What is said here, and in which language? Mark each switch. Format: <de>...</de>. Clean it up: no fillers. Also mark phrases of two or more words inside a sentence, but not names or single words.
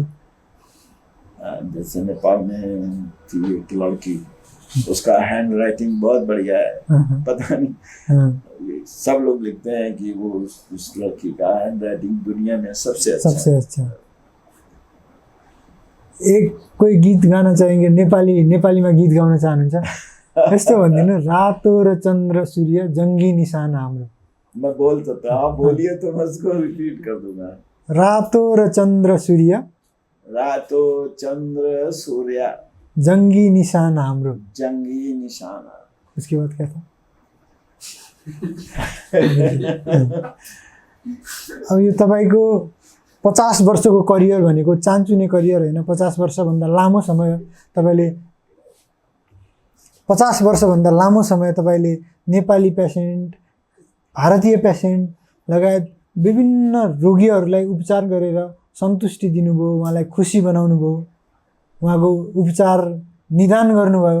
<hi>जैसे नेपाल में थी एक लड़की, उसका</hi> <en>hand writing</en> <hi>बहुत बढ़िया है। पता नहीं, सब लोग लिखते हैं कि वो उस लड़की का</hi> <en>hand writing</en> <hi>दुनिया में सबसे अच्छा। एक कोई गीत गाना चाहेंगे?</hi> <ne>नेपालीमा गीत गाउन चाहनुहुन्छ? यस्तो भनिदिनु, रातो र चन्द्र सूर्य जङ्गी निशान हाम्रो।</ne> <hi>मैं बोल सकता हूँ, आप बोलिए तो मैं उसको रिपीट कर दूंगा।</hi> <ne>रातो र चन्द्र सूर्य, रातो चंद्र सूर्य जंगी निशान हाम्रो। जंगी निशान।</ne> <hi>उसके बाद क्या था?</hi> <ne>अब यो तपाईँको 50 वर्षको करियर भनेको चान्चुने करियर होइन। 50 वर्षभन्दा लामो समय तपाईँले 50 वर्षभन्दा लामो समय तपाईँले नेपाली पेसेन्ट, भारतीय पेसेन्ट लगायत विभिन्न रोगीहरूलाई उपचार गरेर सन्तुष्टि दिनुभयो, उहाँलाई खुसी बनाउनु भयो, उहाँको उपचार निदान गर्नुभयो।</ne>